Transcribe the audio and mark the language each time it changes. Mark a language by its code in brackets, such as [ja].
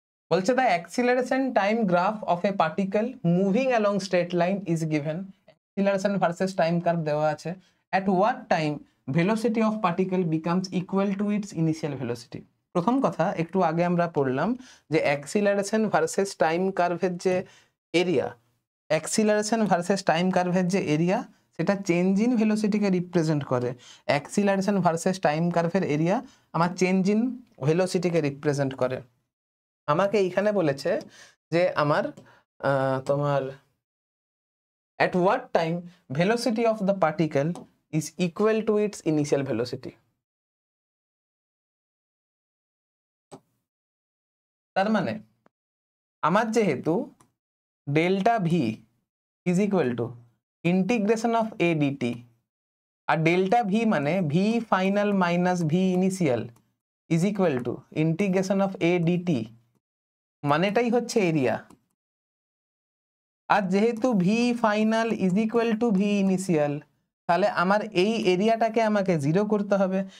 [bn] বলছে [en] the acceleration time graph of a particle moving along straight line is given. acceleration versus time curve [bn] দেওয়া আছে। [en] at what time velocity of particle becomes equal to its initial velocity? [bn] প্রথম কথা, একটু আগে আমরা পড়লাম যে acceleration versus time curve এর যে area, acceleration versus time curve এর যে এরিয়া সেটা চেঞ্জ ইন ভেলোসিটিকে রিপ্রেজেন্ট করে। acceleration versus time curve এর এরিয়া আমার চেঞ্জ ইন ভেলোসিটিকে রিপ্রেজেন্ট করে। আমাকে এইখানে বলেছে যে আমার তোমার [en] at what time velocity of the particle is equal to its initial velocity। [bn] তার মানে আমার যেহেতু delta V [en] is equal to integration of a dt [bn] আর delta V মানে V final minus V initial is equal to integration of A DT, মানেটাই হচ্ছে area. আর যেহেতু V final is equal to V initial, তাহলে আমার এই এরিয়াটাকে আমাকে zero করতে হবে।